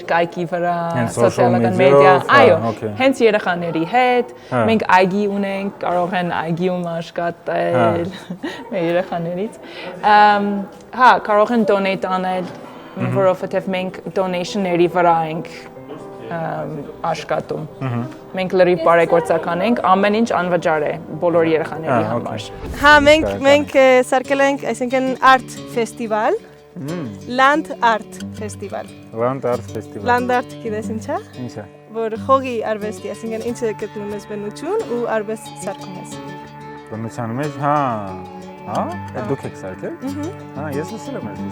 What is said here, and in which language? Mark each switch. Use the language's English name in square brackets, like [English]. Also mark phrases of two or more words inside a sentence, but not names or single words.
[Armenian] կայքի վրա, սոցիալական մեդիա, այո, հենց երեխաների հետ, մենք այգի ունենք, կարող են այգիում աշխատել մեր երեխաներից, հա, կարող են donate անել, որովհետև մենք donation-ների վրա ենք աշխատում։ Մենք լրիվ բարեգործական ենք, ամեն ինչ անվճար է բոլոր երեխաների համար։ Հա, մենք սարքել ենք, այսինքն [English] art festival, land art festival։ Land art festival։ Land art [Armenian] գիտես ինչ է։ Ինչ է։ Որ հողի արվեստի, այսինքն ինչը գտնում ես բնություն ու արվեստ սարքում ես։ Բնության մեջ, հա, դուք եք սարքել։ Հա, ես լսել եմ այս։